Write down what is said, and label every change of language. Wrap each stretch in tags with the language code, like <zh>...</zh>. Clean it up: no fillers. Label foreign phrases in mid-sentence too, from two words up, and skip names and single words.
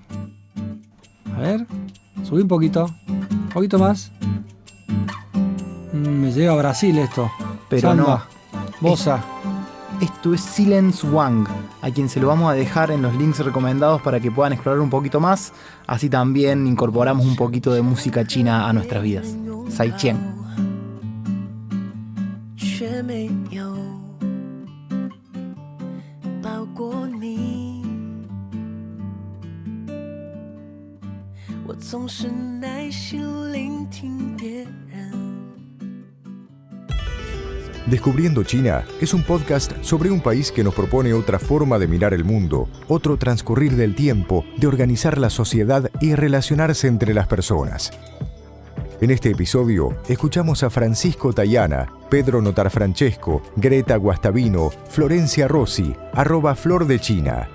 <es>A ver, subí un poquito más. Me llega a Brasil esto. Pero Samba, no. Bossa. Esto es Silence Wang, a quien se lo vamos a dejar en los links recomendados para que puedan explorar un poquito más. Así también incorporamos un poquito de música china a nuestras vidas. Sai Qian.</es> <zh>却没有抱过你，我总是耐心聆听别人。</zh> <es>Descubriendo China es un podcast sobre un país que nos propone otra forma de mirar el mundo, otro transcurrir del tiempo, de organizar la sociedad y relacionarse entre las personas. En este episodio, escuchamos a Francisco Tayana, Pedro Notarfrancesco, Greta Guastavino, Florencia Rossi, @FlorDeChina.</es>